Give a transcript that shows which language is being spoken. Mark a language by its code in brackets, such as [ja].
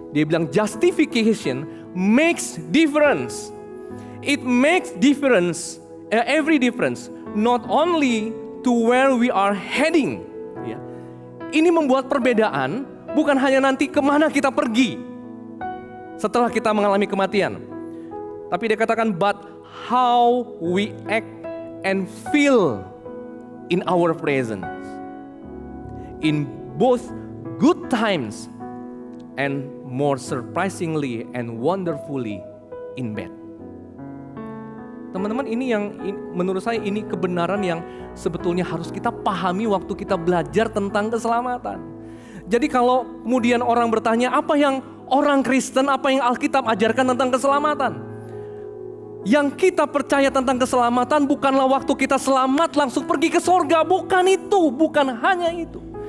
[id] Dia bilang [en] justification makes difference. It makes difference, every difference, not only to where we are heading. [id] Ya. Ini membuat perbedaan bukan hanya nanti kemana kita pergi setelah kita mengalami kematian. Tapi dia katakan, [en] but how we act and feel in our presence. In both good times and more surprisingly and wonderfully in bad. [id] Teman-teman, ini yang menurut saya ini kebenaran yang sebetulnya harus kita pahami waktu kita belajar tentang keselamatan. Jadi kalau kemudian orang bertanya apa yang orang Kristen, apa yang Alkitab ajarkan tentang keselamatan? Yang kita percaya tentang keselamatan bukanlah waktu kita selamat langsung pergi ke sorga, bukan itu, bukan hanya itu.